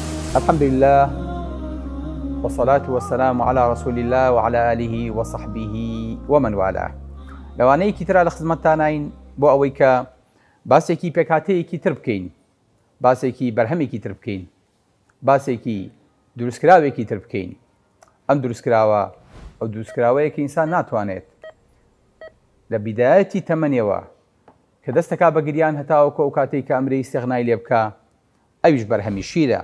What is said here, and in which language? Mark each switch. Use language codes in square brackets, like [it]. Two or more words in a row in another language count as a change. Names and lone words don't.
[ar] الحمد لله والصلاة والسلام على رسول الله وعلى آله وصحبه ومن والاه. [ckb] لەوانەیەکی ترا لە خزمەتتانین بۆ ئەوەی کە باسێکی پێکهاتەیەکی تر بکەین، باسێکی بەرهەمێکی تر بکەین، باسێکی دروستکراوێکی تر بکەین. ئەم دروستکراوە ئەو دروستکراوەیە کە ئینسان ناتوانێت لە بیدایەتی تەمەنیەوە کە دەستەکا بە گریان هەتاوەکە ئەو کاتێک کە ئەمرەی استیغنای لێ بکە، ئەویش بەرهەمی شیرە.